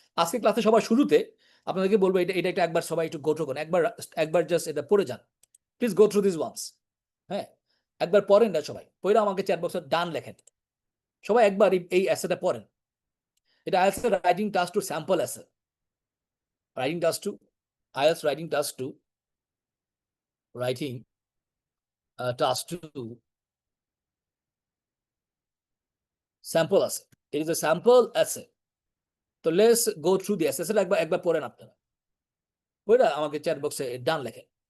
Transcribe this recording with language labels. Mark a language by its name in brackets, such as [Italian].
[Bangla] আজকে ক্লাসে সবার শুরুতে আপনাদেরকে বলবো এটা একটা একবার সবাই একটু গো থ্রু করুন, একবার জাস্ট এটা পড়ে যান। [English] Please go through this once. [Bangla] হ্যাঁ, একবার পড়েন না সবাই, পড়ে আমাকে চ্যাট বক্সে ডান লেখেন। সবাই একবার এই এসেটা পড়েন। এটা আইএলটিএস রাইটিং টাস্ক 2 স্যাম্পল এসে। [English] Writing task 2, IELTS writing task 2, writing task 2 sample essay. It is a sample essay. তো let's go through the essay. [Bangla] একবার পড়েন আপনারা, ওইটা আমাকে চ্যাট বক্সে ডান লেখেন।